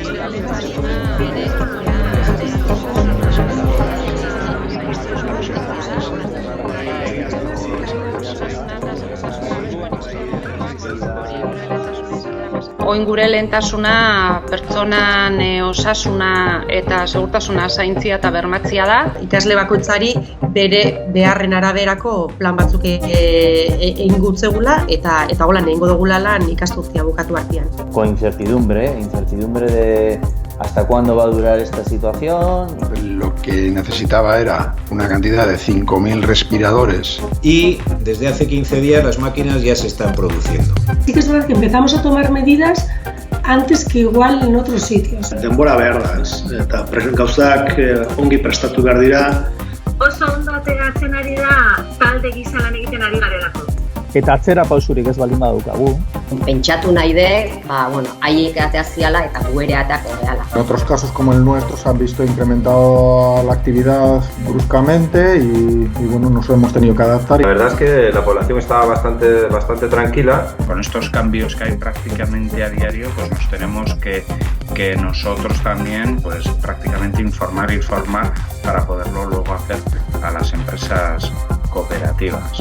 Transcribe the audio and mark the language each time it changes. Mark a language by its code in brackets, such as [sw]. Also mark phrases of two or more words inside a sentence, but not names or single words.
[eu] Oin gure lehentasuna pertsonan osasuna eta segurtasuna zaintzia eta bermatzia da. Ikasle bakoitzari bere beharren araberako plan batzuk egin gutzegula eta holan egingo dugula lan ikasturtea bukatu artean. [es] Con incertidumbre de hasta cuándo va a durar esta situación. Lo que necesitaba era una cantidad de 5.000 respiradores. Y desde hace 15 días las máquinas ya se están produciendo. Sí que es verdad que empezamos a tomar medidas antes que igual en otros sitios. [eu] Denbora behar da, eta gauzak ongi prestatu behar dira. Oso ondo ateratzen ari da talde gisa lan egiten ari garelako. Eta atzera pausurik ez baldin badaukagu. Pentsatu nahi de, haiek ateaziala eta gu ere ateaziala. [es] En otros casos como el nuestro se han visto incrementada la actividad bruscamente y bueno, nos hemos tenido que adaptar. La verdad es que la población estaba bastante tranquila. Con estos cambios que hay prácticamente a diario, pues nos tenemos que nosotros también pues prácticamente informar y formar para poderlo luego hacer a las empresas cooperativas.